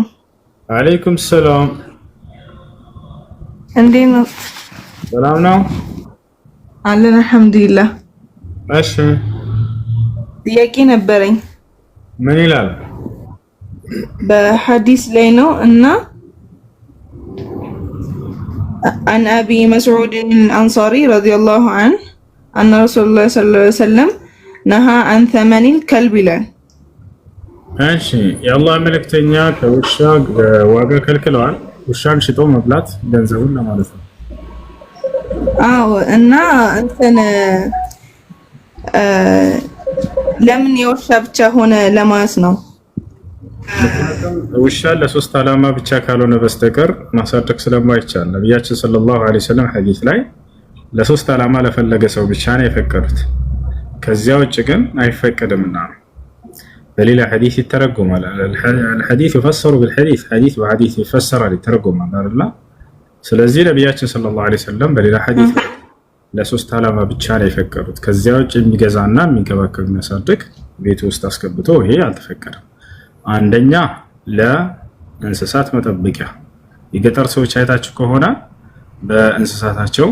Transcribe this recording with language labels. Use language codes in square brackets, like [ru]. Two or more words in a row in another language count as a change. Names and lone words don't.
[ar] عليكم سلام። [am] እንዴት ነው? ሰላም ነው አለን አልሐምዱሊላህ። እሺ ጥያቄ ነበረኝ። ምን ይላል? በሐዲስ ላይ ነው እና [ar] عن أبي مسعود الأنصاري رضي الله عنه أن رسول الله صلى الله عليه وسلم نهى عن ثمن الكلب له. [am] እሺ የአላህ መልእክተኛ ከውሻ ዋጋ ከልክለዋል። ውሻን ሽጦ መብላት ገንዘቡን ለማለት ነው። አዎ እና እንትን ለምን የውሻ ብቻ ሆነ ለማለት ነው። ውሻ ለሶስት ዓላማ ብቻ ካልሆነ በስተቀር ማሳደግ ስለማይቻል ነብያችን [ar] صلى الله عليه وسلم [am] ሐዲስ ላይ ለሶስት ዓላማ ለፈለገ ሰው ብቻ ነው የፈቀዱት። ከዚያ ውጭ ግን አይፈቀድምና ነው። በሌላ ሐዲስ ይተረጎማል። [ar] الحديث يفسر بالحديث [am] ሐዲስ በሐዲስ ይፈሰራል ይተረጎማል አይደል? ስለዚህ ነብያችን [ar] صلى الله عليه وسلم [am] በሌላ ሐዲስ ለሶስት ዓላማ ብቻ ነው የፈቀዱት። ከዚያ ውጭ የሚገዛና የሚንከባከብ የሚያሳድግ ቤት ውስጥ አስገብቶ ይሄ አልተፈቀደም። አንደኛ ለእንስሳት መጠበቂያ። የገጠር ሰዎች አይታችሁ ከሆነ በእንስሳታቸው